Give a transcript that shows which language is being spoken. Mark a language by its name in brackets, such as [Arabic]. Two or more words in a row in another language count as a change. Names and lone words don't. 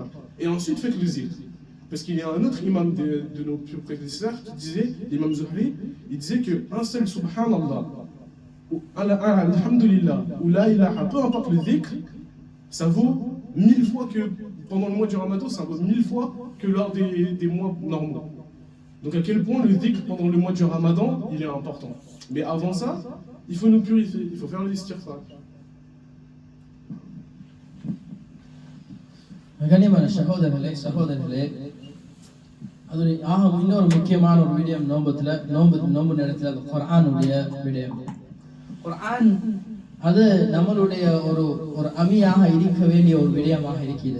[French] Et ensuite faites le zikr. Parce qu'il y a un autre imam de nos prédécesseurs qui disait, l'imam Zuhri, il disait qu'un seul subhanallah, ou alhamdulillah, ou [Arabic] لا إله, [French] peu importe le dhikr, ça vaut 1000 fois que, pendant le mois du Ramadan, ça vaut 1000 fois que lors des mois normaux. Donc à quel point le dhikr pendant le mois du Ramadan, il est important. Mais avant ça, il faut nous purifier, il faut faire l'istighfar. [Tamil] அது இன்னொரு முக்கியமான ஒரு விடயம் நோன்பு நேரத்தில் அது குர்ஆனுடைய விடயம். குர்ஆன் அது நம்மளுடைய ஒரு அமியாக இருக்க வேண்டிய ஒரு விடயமாக இருக்கிறது.